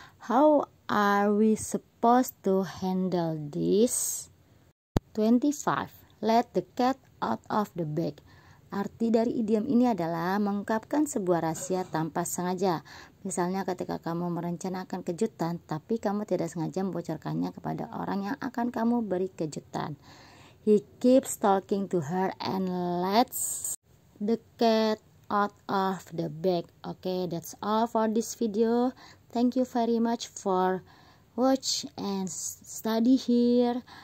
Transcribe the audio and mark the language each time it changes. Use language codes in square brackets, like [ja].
[en] How are we supposed to handle this? 25. Let the cat out of the bag. [id] Arti dari idiom ini adalah mengungkapkan sebuah rahasia tanpa sengaja. Misalnya ketika kamu merencanakan kejutan, tapi kamu tidak sengaja membocorkannya kepada orang yang akan kamu beri kejutan. [en] He keeps talking to her and lets the cat out of the bag. Okay, that's all for this video. Thank you very much for watch and study here.